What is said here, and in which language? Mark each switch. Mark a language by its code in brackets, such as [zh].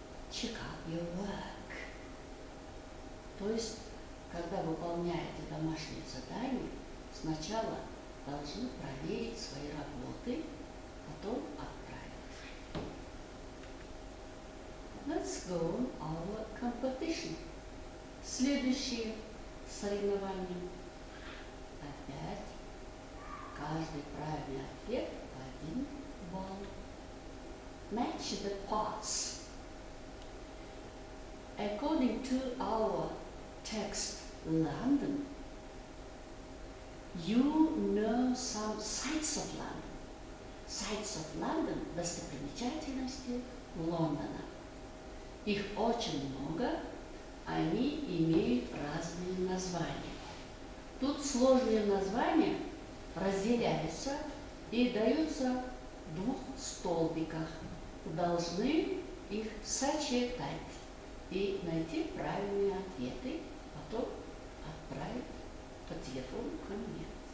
[en] Check up your work. [ru] То есть, когда выполняете домашнее задание, сначала должны проверить свои работы, потом отправить. [en] Let's go on our competition. [ru] Следующее соревнование. Опять каждый правильный ответ по 1 балл. [en] Match the parts. According to our text London, you know some sights of London. Sights of London – [ru] достопримечательности Лондона. Их очень много, они имеют разные названия. Тут сложные названия разделяются и даются в 2 столбиках. Должны их сочетать и найти правильные ответы, потом отправить по телефону ко мне.